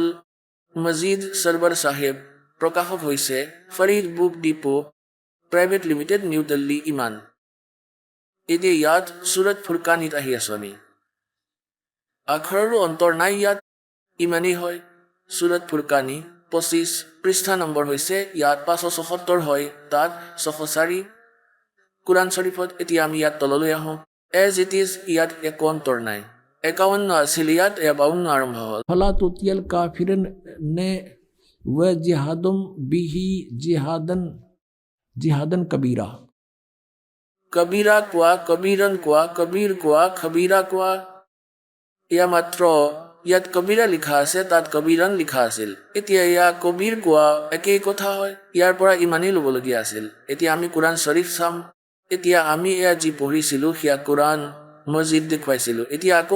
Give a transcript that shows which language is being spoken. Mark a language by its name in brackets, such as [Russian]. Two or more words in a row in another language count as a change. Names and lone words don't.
[Assamese] মজিদ সৰবৰ সাহেব প্ৰকাশক হৈছে ফৰিদ বুক ডিপো প্ৰাইভেট লিমিটেড নিউ দিল্লী ইমান এতিয়া ইয়াত চুৰত ফুৰকানীত আহি আছো আমি আখৰৰো অন্তৰ নাই ইয়াত ইমানেই হয় চুৰত ফুৰকানী 25 পৃষ্ঠা নম্বৰ হৈছে ইয়াত 577 হয় তাত 604 কুৰাণ শ্বৰীফত এতিয়া আমি ইয়াত তললৈ আহোঁ [English] as it is [Assamese] ইয়াত একো অন্তৰ নাই 51 আছিল ইয়াত 52 আৰম্ভ হ'ল [Arabic] فلا تطع الكافرين ن وجاهدهم به جهادا كبيرا [Assamese] কবিৰা কোৱা কবিৰন কোৱা কবিৰ কোৱা খবিৰা কোৱা এয়া মাত্ৰ ইয়াত কবিৰা লিখা আছে তাত কবিৰন লিখা আছিল এতিয়া এয়া কবিৰ কোৱা একেই কথা হয় ইয়াৰ পৰা ইমানেই ল'বলগীয়া আছিল এতিয়া আমি কুৰাণ শ্বৰীফ চাম এতিয়া আমি এয়া যি পঢ়িছিলোঁ সেয়া কুৰাণ মছজিদ দেখুৱাইছিলোঁ এতিয়া আকৌ